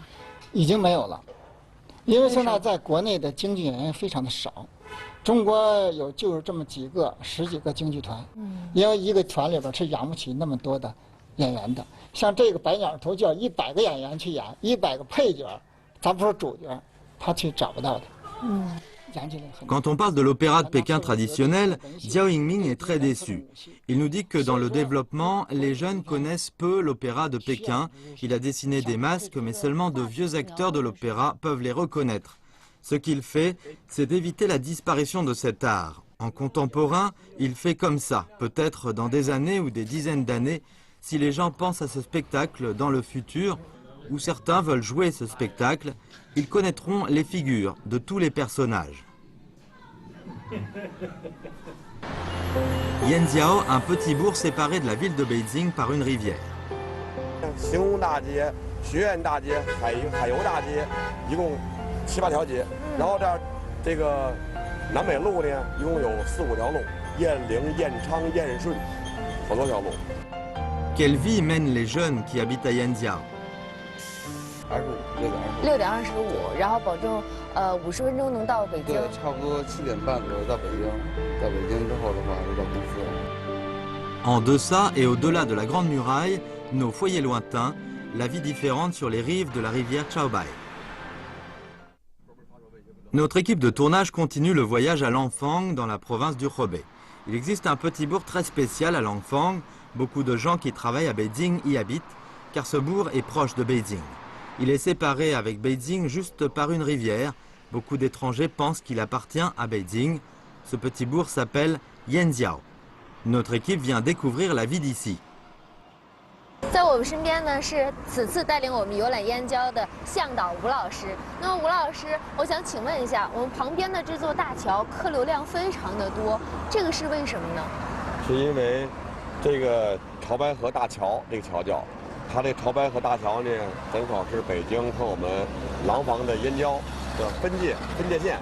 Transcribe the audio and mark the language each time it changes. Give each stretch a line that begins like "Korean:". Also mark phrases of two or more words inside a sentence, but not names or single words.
Chinese: 已经没有了，因为现在在国内的京剧演员非常的少。中国就是这么10几个京剧团，因为一个团里边是养不起那么多的演员的。像这个白鸟图就要100个演员去演，100个配角，咱不说主角，他去找不到的。
French: Quand on parle de l'opéra de Pékin traditionnel, Jiao Yingming est très déçu. Il nous dit que dans le développement, les jeunes connaissent peu l'opéra de Pékin. Il a dessiné des masques, mais seulement de vieux acteurs de l'opéra peuvent les reconnaître. Ce qu'il fait, c'est d'éviter la disparition de cet art. En contemporain, il fait comme ça. Peut-être dans des années ou des dizaines d'années, si les gens pensent à ce spectacle dans le futur, où certains veulent jouer ce spectacle, ils connaîtront les figures de tous les personnages. Yanjiao, un petit bourg séparé de la ville de Beijing par une rivière.
Chinese: 行宫大街、学院大街、海油大街，一共7、8条街。然后这个南北路呢，一共有4、5条路，燕陵、燕昌、燕顺，好多条路。
French: Quelle vie mènent les jeunes qui habitent à Yanjiao?
Chinese: 6 点25，然后保证50分钟能到北京。对，差不多7点半左右到北京。到北京之后的话，就到公司。
French: En deçà et au-delà de la Grande Muraille, nos foyers lointains, la vie différente sur les rives de la rivière Chaobai. Notre équipe de tournage continue le voyage à Langfang, dans la province du Hebei. Il existe un petit bourg très spécial à Langfang. Beaucoup de gens qui travaillent à Beijing y habitent, car ce bourg est proche de Beijing. Il est séparé avec Beijing juste par une rivière. Beaucoup d'étrangers pensent qu'il appartient à Beijing. Ce petit bourg s'appelle Yanjiao. Notre équipe vient découvrir la vie d'ici.
Chinese: 在我们身边呢是此次带领我们游览燕郊的向导吴老师。那么吴老师，我想请问一下，我们旁边的这座大桥客流量非常的多，这个是为什么呢？是因为这个潮白河大桥，这个桥叫，它这潮白河大桥呢，正好是北京和我们廊坊的燕郊的分界线。